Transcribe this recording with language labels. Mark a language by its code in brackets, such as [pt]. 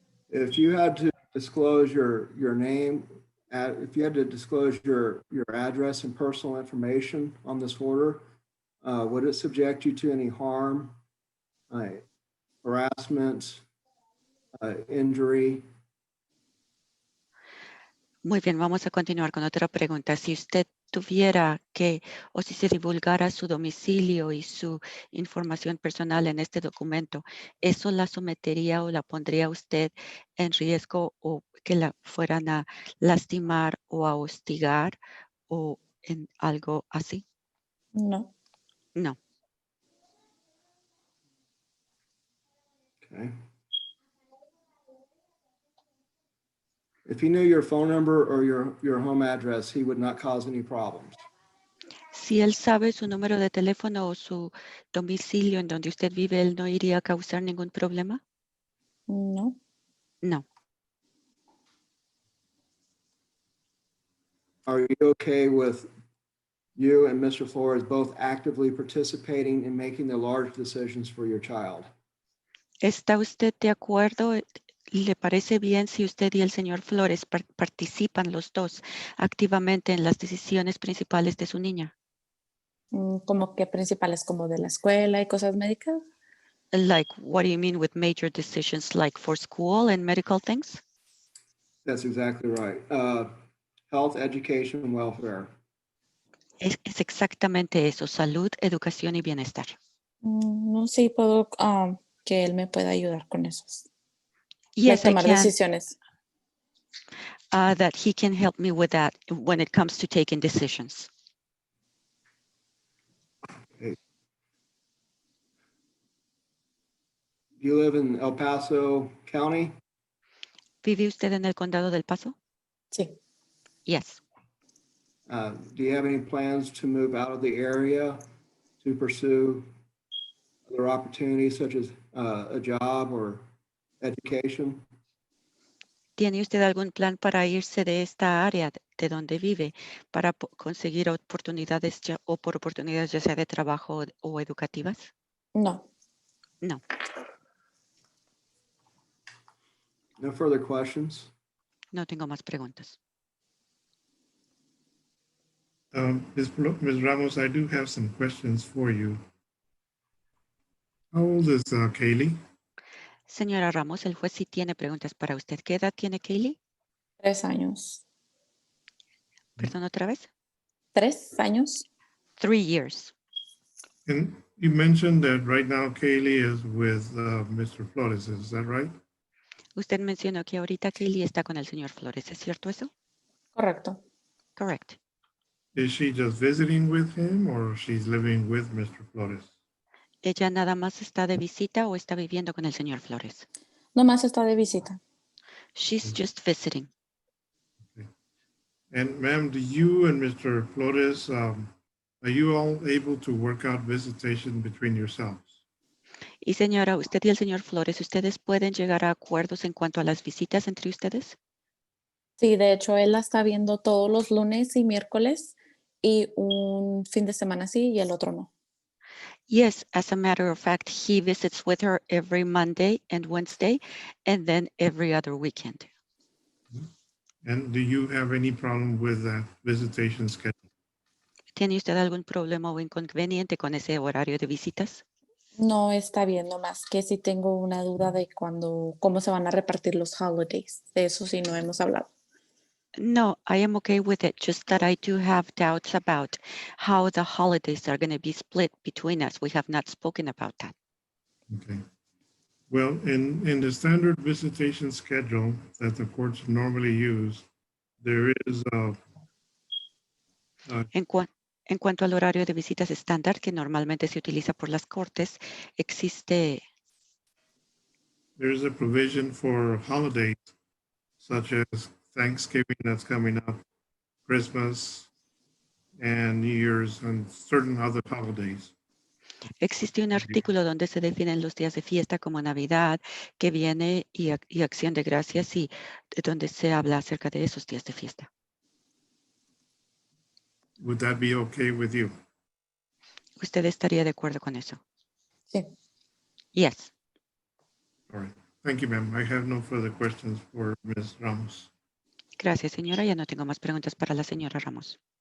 [en] If you had to disclose your name, if you had to disclose your address and personal information on this order, would it subject you to any harm, harassment, injury? [es] Muy bien, vamos a continuar con otra pregunta. Si usted tuviera que, o si se divulgara su domicilio y su información personal en este documento, ¿eso la sometería o la pondría usted en riesgo o que la fueran a lastimar o a hostigar o en algo así? No, [en] No. Okay. If he knew your phone number or your home address, he would not cause any problems. [es] Si él sabe su número de teléfono o su domicilio en donde usted vive, ¿él no iría a causar ningún problema? no, [en] No. Are you okay with you and Mr. Flores both actively participating in making the large decisions for your child? [es] ¿Está usted de acuerdo? ¿Le parece bien si usted y el señor Flores participan los dos activamente en las decisiones principales de su niña? como que principales como de la escuela y cosas médicas. [en] Like, what do you mean with major decisions, like for school and medical things? That's exactly right. Health, education, and welfare. [es] Es exactamente eso, salud, educación y bienestar. No, sí puedo que él me pueda ayudar con esos. [en] Yes, I [es] tomar [en] can. [es] decisiones. [en] That he can help me with that when it comes to taking decisions. Do you live in El Paso County? [es] ¿Vive usted en el condado del Paso? Sí. [en] Yes. Do you have any plans to move out of the area to pursue other opportunities such as a job or education? [es] ¿Tiene usted algún plan para irse de esta área de donde vive para conseguir oportunidades por oportunidades ya sea de trabajo o educativas? No. [en] No. No further questions. [es] No tengo más preguntas. [en] Ms. Ramos, I do have some questions for you. How old is Kaylee? [es] Señora Ramos, el juez sí tiene preguntas para usted. ¿Qué edad tiene Kaylee? 3 años. Perdón, otra vez. 3 años. [en] 3 years. And you mentioned that right now Kaylee is with Mr. Flores, is that right? [es] Usted mencionó que ahorita Kaylee está con el señor Flores. ¿Es cierto eso? Correcto. [en] Correct. Is she just visiting with him or she's living with Mr. Flores? [es] ¿Ella nada más está de visita o está viviendo con el señor Flores? Nomás está de visita. [en] She's just visiting. Okay. And ma'am, do you and Mr. Flores, are you all able to work out visitation between yourselves? [es] Y señora, usted y el señor Flores, ¿ustedes pueden llegar a acuerdos en cuanto a las visitas entre ustedes? Sí, de hecho, él la está viendo todos los lunes y miércoles y un fin de semana sí y el otro no. [en] Yes, as a matter of fact, he visits with her every Monday and Wednesday, and then every other weekend. And do you have any problem with that visitation schedule? [es] ¿Tiene usted algún problema o inconveniente con ese horario de visitas? No está bien, nomás que sí tengo una duda de cómo se van a repartir los holidays. De eso sí no hemos hablado. [en] No, I am okay with it, just that I do have doubts about how the holidays are going to be split between us. We have not spoken about that. Okay. Well, in the standard visitation schedule that the courts normally use, there is [es] En cuanto al horario de visitas estándar que normalmente se utiliza por las cortes, existe [en] there's a provision for holidays such as Thanksgiving that's coming up, Christmas, and New Year's, and certain other holidays. [es] Existe un artículo donde se definen los días de fiesta como Navidad, que viene y Acción de Gracias y donde se habla acerca de esos días de fiesta. [en] Would that be okay with you? [es] ¿Usted estaría de acuerdo con eso? Sí. [en] Yes. All right. Thank you, ma'am. I have no further questions for Ms. Ramos. [es] Gracias, señora. Ya no tengo más preguntas para la señora Ramos.